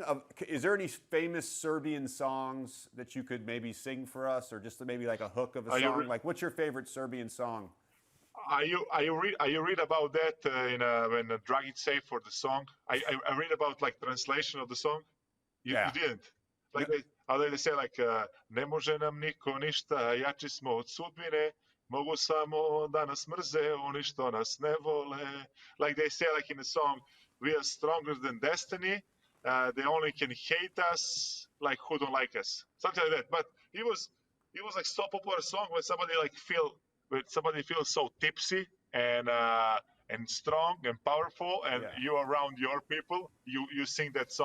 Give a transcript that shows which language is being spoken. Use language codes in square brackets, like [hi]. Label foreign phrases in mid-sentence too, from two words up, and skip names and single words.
[en] Is there any famous Serbian songs that you could maybe sing for us, or just maybe like a hook of a song? Like, what's your favorite Serbian song? Are you read about that when Dragic say for the song? I read about like translation of the song. You didn't. Like they say like [sr] ne može nam niko ništa, jači smo od sudbine, mogu samo da nas mrze oni što nas ne vole. [en] Like they say like in the song, we are stronger than destiny. They only can hate us like who don't like us. Something like that. But it was like so popular song when somebody feels so tipsy and strong and powerful, and you around your people, you sing that song.